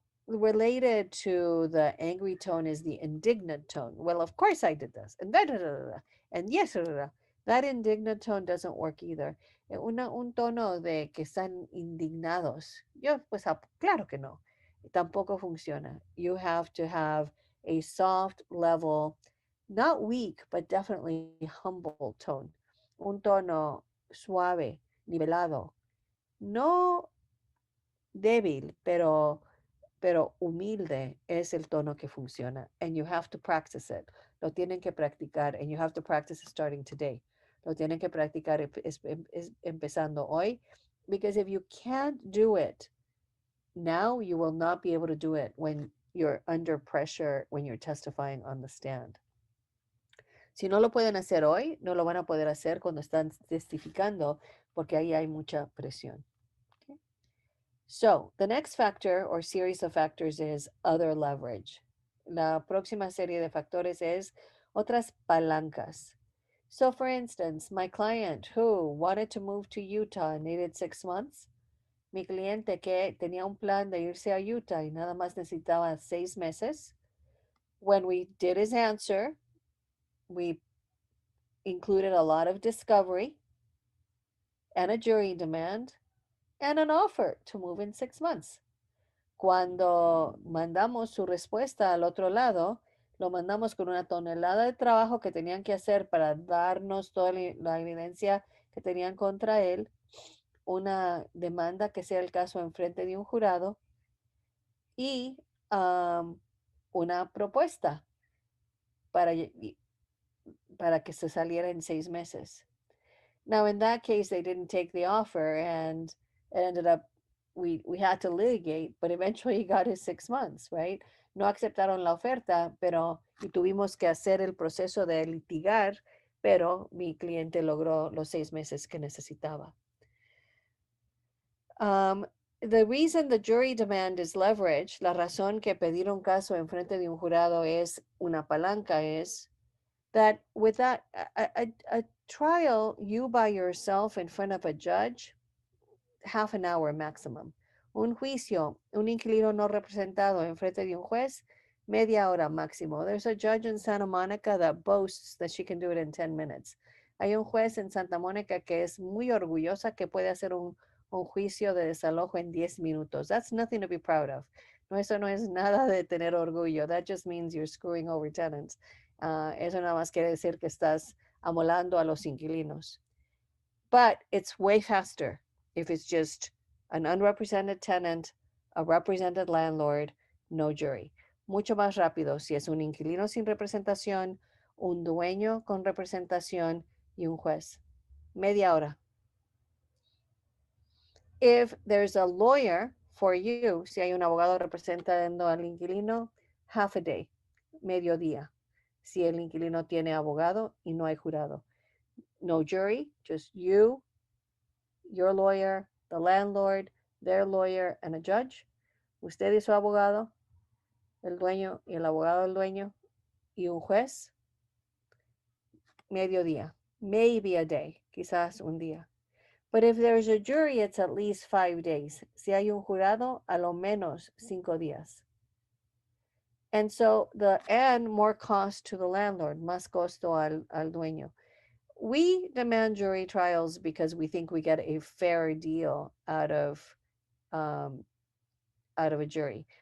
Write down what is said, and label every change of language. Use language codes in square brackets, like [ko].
[en] Related to the angry tone is the indignant tone. Well, of course I did this, and and yes, that indignant tone doesn't work either. [es] Un tono de que están indignados. Yo, pues, claro que no. Tampoco funciona. [en] You have to have a soft, level, not weak, but definitely humble tone. [es] Un tono suave, nivelado. No débil, pero humilde es el tono que funciona. [en] And you have to practice it. [es] Lo tienen que practicar. [en] And you have to practice it starting today. [es] Lo tienen que practicar empezando hoy. [en] Because if you can't do it now, you will not be able to do it when you're under pressure, when you're testifying on the stand. [es] Si no lo pueden hacer hoy, no lo van a poder hacer cuando están testificando, porque ahí hay mucha presión. [en] So the next factor or series of factors is other leverage. [es] La próxima serie de factores es otras palancas. [en] So for instance, my client who wanted to move to Utah and needed 6 months, [es] mi cliente que tenía un plan de irse a Utah y nada más necesitaba 6 meses, [en] when we did his answer, we included a lot of discovery and a jury demand and an offer to move in 6 months. [es] Cuando mandamos su respuesta al otro lado, lo mandamos con una tonelada de trabajo que tenían que hacer para darnos toda la evidencia que tenían contra él una demanda que sea el caso en frente de un jurado y um, una propuesta para, para que se saliera en 6 meses. [en] Now, in that case, they didn't take the offer, and it ended up we had to litigate, but eventually he got his 6 months, right? [es] No aceptaron la oferta, pero y tuvimos que hacer el proceso de litigar, pero mi cliente logró los 6 meses que necesitaba. [en] Um, the reason the jury demand is leverage, [es] la razón que pedir un caso en frente de un jurado es una palanca es [en] that with that a trial you by yourself in front of a judge, half an hour maximum. [es] Un juicio, un inquilino no representado en frente de un juez, media hora máximo. [en] There's a judge in Santa Monica that boasts that she can do it in 10 minutes. [es] Hay un juez en Santa Mónica que es muy orgullosa que puede hacer un juicio de desalojo en 10 minutos. [en] That's nothing to be proud of. [es] No, eso no es nada de tener orgullo. [en] That just means you're screwing over tenants. [es] Eso nada más quiere decir que estás amolando a los inquilinos. [en] But it's way faster if it's just an unrepresented tenant, a represented landlord, no jury. [es] Mucho más rápido si es un inquilino sin representación, un dueño con representación y un juez. Media hora. [en] If there's a lawyer for you, [es] si hay un abogado representando al inquilino, [en] half a day, [es] mediodía. Si el inquilino tiene abogado y no hay jurado. [en] No jury, just you, your lawyer, the landlord, their lawyer, and a judge. [es] Usted y su abogado, el dueño y el abogado del dueño, y un juez, mediodía. [en] Maybe a day, [es] quizás un día. [en] But if there's a jury, it's at least 5 days. [es] Si hay un jurado, a lo menos 5 días. [en] And so and more cost to the landlord, [es] más costo al dueño. [en] We demand jury trials because we think we get a fair deal um, out of a jury.